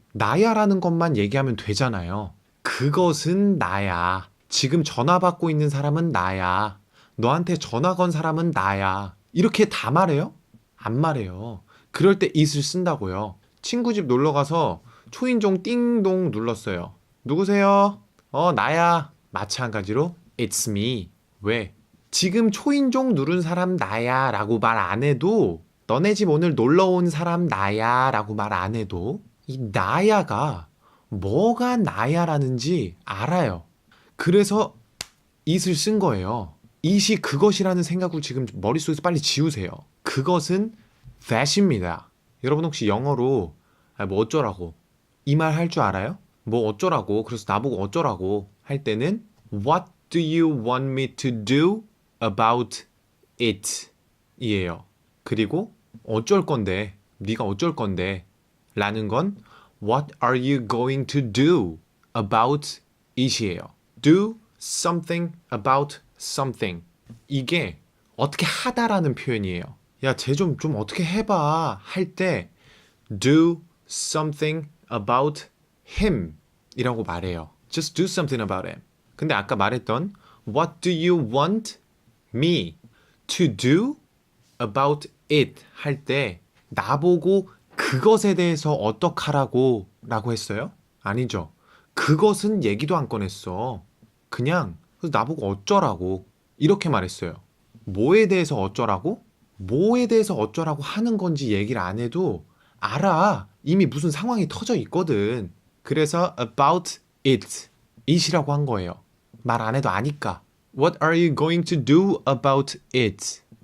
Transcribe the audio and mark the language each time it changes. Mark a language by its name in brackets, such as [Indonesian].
[Korean] 나야라는 것만 얘기하면 되잖아요. 그것은 나야. 지금 전화 받고 있는 사람은 나야. 너한테 전화 건 사람은 나야. 이렇게 다 말해요? 안 말해요. 그럴 때 it을 쓴다고요. 친구 집 놀러 가서 초인종 띵동 눌렀어요. 누구세요? 나야. 마찬가지로 [English] it's me. [Korean] 왜? 지금 초인종 누른 사람 나야 라고 말 안 해도 너네 집 오늘 놀러 온 사람 나야 라고 말 안 해도 이 나야가 뭐가 나야라는지 알아요. 그래서 it을 쓴 거예요. it이 그것이라는 생각을 지금 머릿속에서 빨리 지우세요. 그것은 that입니다. 여러분 혹시 영어로 뭐 어쩌라고 이 말 할 줄 알아요? 뭐 어쩌라고 그래서 나보고 어쩌라고 할 때는 [English] What do you want me to do about it? [Korean] 이에요. 그리고 어쩔 건데 네가 어쩔 건데 라는 건 [English] What are you going to do about it이에요. do something about something. [Korean] 이게 어떻게 하다라는 표현이에요. 야, 쟤 좀 어떻게 해봐 할 때 [English] do something about him [Korean] 이라고 말해요. [English] Just do something about him. [Korean] 근데 아까 말했던 [English] What do you want me to do about it [Korean] 할 때 나보고 그것에 대해서 어떡하라고 라고 했어요? 아니죠. 그것은 얘기도 안 꺼냈어. 그냥 나보고 어쩌라고 이렇게 말했어요. 뭐에 대해서 어쩌라고? 뭐에 대해서 어쩌라고 하는 건지 얘기를 안 해도 알아. 이미 무슨 상황이 터져 있거든. 그래서 about it, it이라고 한 거예요. 말 안 해도 아니까. [English] What are you going to do about it?